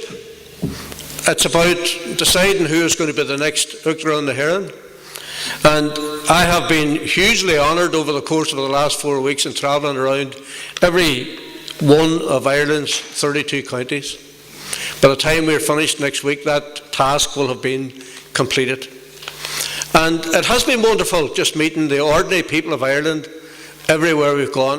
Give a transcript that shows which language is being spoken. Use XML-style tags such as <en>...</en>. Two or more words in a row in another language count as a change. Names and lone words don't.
<en>It's about deciding who is going to be the next</en> <ga>Uachtaráin na hÉireann.</ga> <en>And I have been hugely honoured over the course of the last 4 weeks in travelling around every one of Ireland's 32 counties. By the time we're finished next week, that task will have been completed. And it has been wonderful just meeting the ordinary people of Ireland everywhere we've gone.</en>